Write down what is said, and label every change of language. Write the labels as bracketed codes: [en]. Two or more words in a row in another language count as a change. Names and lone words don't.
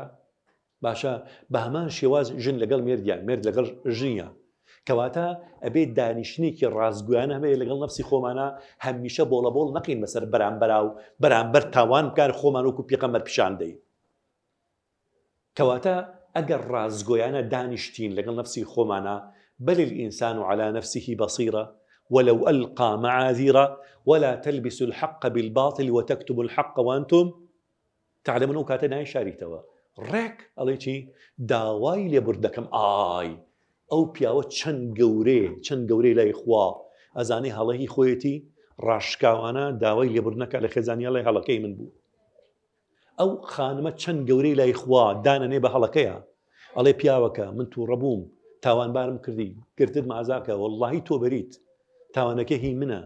[ckb] باشە بە هەمان شێواز ژن لەگەڵ مێردیان، مێرد لەگەڵ ژنیە، کەواتە ئەبێت دانیشتێکی ڕازگویانە هەبێ لەگەڵ نفسی خۆمانە. هەمیشە بۆڵەبۆڵ نەقین بەسەر بەرامبەرا و بەرامبەر تاوان بکار خۆمان وەکو پێغەمبەر پیشان دەین. کەواتە ئەگەر ڕازگۆیانە دانیشتین لەگەڵ نفسی خۆمانە، [ar] بل الإنسان على نفسه بصيرة ولو ألقى معاذيرا ولا تلبسوا الحق بالباطل وتكتبوا الحق وأنتم تعلمون. [ckb] کاتە نای شاریتەوە ڕێک ئەڵێ چی؟ داوای لێبوردەکەم. ئەو پیاوە چەند گەورەی لای خوا، ئەزانەی هەڵەی خۆیەتی ڕاشکاوانە داوای لێبوردنەکە لە خێزانیە لای هەڵەکەی من بوو. ئەو خانمە چەند گەورەی لای خوا دانەنێ بە هەڵەکەیە، ئەڵێ پیاوەکە من تووڕەبووم، تاوانبارم کردی، گرتت مازاکە، وەڵڵاهی تۆ بەریت، تاوانەکە هی منە.